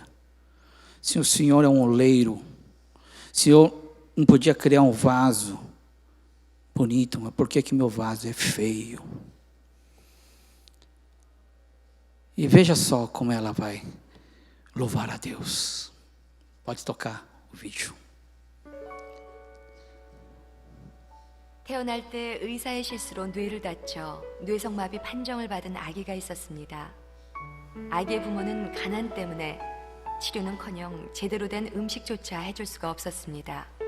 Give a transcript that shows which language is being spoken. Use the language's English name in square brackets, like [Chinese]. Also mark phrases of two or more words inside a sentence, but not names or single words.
[Portuguese] Se o Senhor é um oleiro, se eu não podia criar um vaso bonito, mas por que meu vaso é feio? E veja só como ela vai louvar a Deus. Pode tocar o vídeo. [Korean] 태어날 때 의사의 실수로 뇌를 다쳐 뇌성마비 판정을 받은 아기가 있었습니다. 아기의 부모는 가난 때문에 치료는커녕 제대로 된 음식조차 해줄 수가 없었습니다.